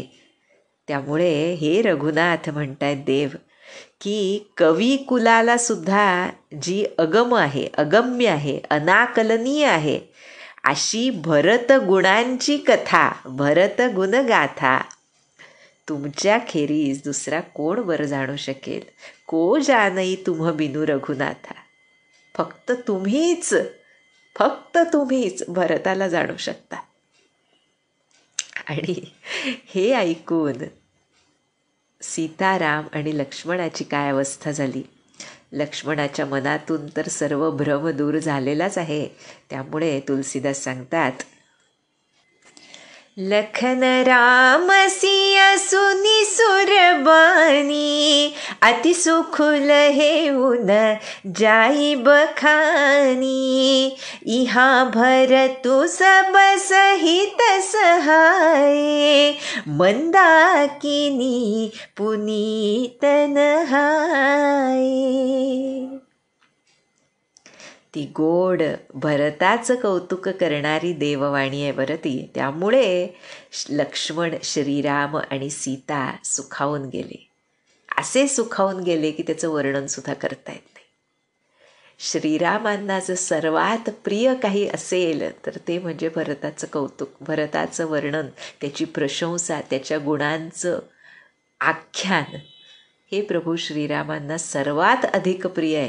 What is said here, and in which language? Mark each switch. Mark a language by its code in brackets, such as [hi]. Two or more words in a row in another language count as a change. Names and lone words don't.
[mr] त्यामुळे हे रघुनाथ म्हणतायत देव की कवी कुलाला सुद्धा जी अगम आहे, अगम्य आहे, अनाकलनीय आहे अशी भरत गुणांची कथा, भरत गुणगाथा तुमच्या खेरीज दुसरा कोण बरं जाणू शकेल. [awa] को जानई तुम बिनु रघुनाथा. [mr] फक्त तुम्हीच भरताला जाणू शकता. आणि हे ऐकून सीताराम आणि लक्ष्मणाची काय अवस्था झाली. लक्ष्मणाच्या मनातून तर सर्व भ्रम दूर झालेलाच आहे. त्यामुळे तुलसीदास सांगतात, [awa] लखन राम सिया सुनी सुरबानी अति सुखुल हेऊन जाई बखानी इहा भरतु सब सहित सहाय मंदाकिनी पुनीत नहाय. [mr] ती गोड भरताचं कौतुक करणारी देववाणी आहे बरं ती. त्यामुळे लक्ष्मण, श्रीराम आणि सीता सुखावून गेले. असे सुखावून गेले की त्याचं वर्णनसुद्धा करता येत नाही. श्रीरामांना जर सर्वात प्रिय काही असेल तर ते म्हणजे भरताचं कौतुक, भरताचं वर्णन, त्याची प्रशंसा, त्याच्या गुणांचं आख्यान हे प्रभू श्रीरामांना सर्वात अधिक प्रिय आहे.